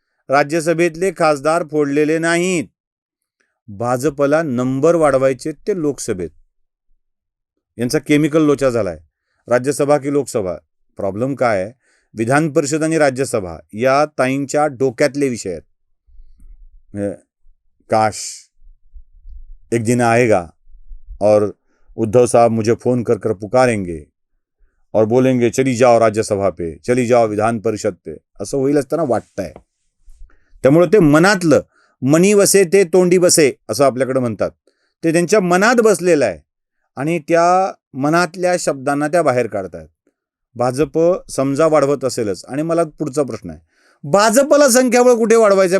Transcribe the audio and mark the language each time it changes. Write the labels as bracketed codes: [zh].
[mr] राज्यसभेतले खासदार फोडलेले नाहीत. भाजपला नंबर वाढवायचे ते लोकसभेत. यांचा केमिकल लोचा झालाय. राज्यसभा की लोकसभा, प्रॉब्लेम काय आहे? विधान परिषद आणि राज्यसभा या ताईंच्या डोक्यातले विषय आहेत. [hi] काश एक दिन आएगा और उद्धव साहब मुझे फोन कर कर पुकारेंगे और बोलेंगे चली जाओ राज्यसभा पे, चली जाओ विधान परिषद पे, [mr] असं होईल असताना वाटतंय. त्यामुळे ते मनातलं, मनी वसे ते तोंडी बसे असं आपल्याकडे म्हणतात, ते त्यांच्या मनात बसलेलं आहे आणि त्या मनातल्या शब्दांना त्या बाहेर काढतायत. भाजप समजा वाढवत असेलच. आणि मला पुढचा प्रश्न आहे, भाजपला संख्याबळ कुठे वाढवायचं आहे?